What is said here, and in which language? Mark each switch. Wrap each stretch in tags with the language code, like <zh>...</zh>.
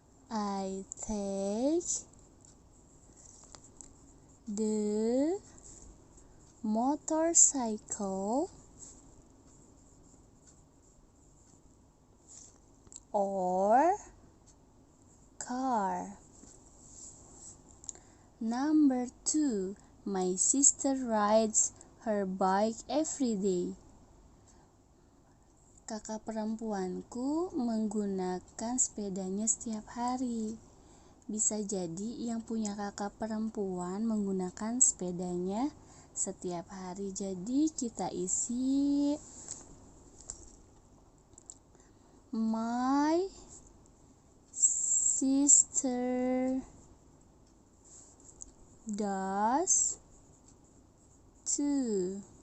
<en>I take the motorcycle or car. Number 2, my sister rides her bike every day.</en> <id>Kakak perempuanku menggunakan sepedanya setiap hari. Bisa jadi yang punya kakak perempuan menggunakan sepedanya setiap hari. Jadi kita isi</id> <en>my sister does too.</en>